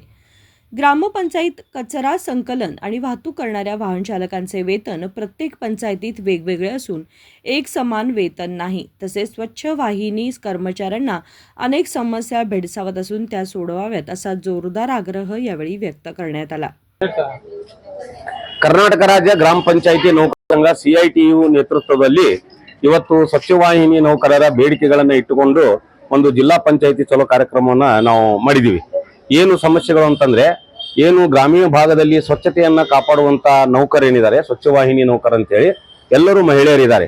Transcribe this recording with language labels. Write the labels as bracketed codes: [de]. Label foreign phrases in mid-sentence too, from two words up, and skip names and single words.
[mr] ग्रामपंचायत कचरा संकलन आणि वाहतूक करणाऱ्या वाहन चालकांचे वेतन प्रत्येक पंचायतीत वेगवेगळे असून एक समान वेतन नाही। तसेच स्वच्छ वाहिनी कर्मचाऱ्यांना अनेक समस्या भेडसावत असून त्या सोडवाव्यात असा जोरदार आग्रह यावेळी व्यक्त करण्यात आला। [kn] ಕರ್ನಾಟಕ ರಾಜ್ಯ ಗ್ರಾಮ ಪಂಚಾಯಿತಿ ನೌಕರರ ಸಂಘ CITU ನೇತೃತ್ವದಲ್ಲಿ ಇವತ್ತು ಸ್ವಚ್ಛವಾಹಿನಿ ನೌಕರರ ಬೇಡಿಕೆಗಳನ್ನು ಇಟ್ಟುಕೊಂಡು ಒಂದು ಜಿಲ್ಲಾ ಪಂಚಾಯಿತಿ ಚಲೋ ಕಾರ್ಯಕ್ರಮವನ್ನು ನಾವು ಮಾಡಿದೀವಿ। ಏನು ಸಮಸ್ಯೆಗಳು ಅಂತಂದ್ರೆ ಏನು ಗ್ರಾಮೀಣ ಭಾಗದಲ್ಲಿ ಸ್ವಚ್ಛತೆಯನ್ನ ಕಾಪಾಡುವಂತ ನೌಕರರೇನಿದ್ದಾರೆ ಸ್ವಚ್ಛವಾಹಿನಿ ನೌಕರ ಅಂತ ಹೇಳಿ ಎಲ್ಲರೂ ಮಹಿಳೆಯರಿದ್ದಾರೆ।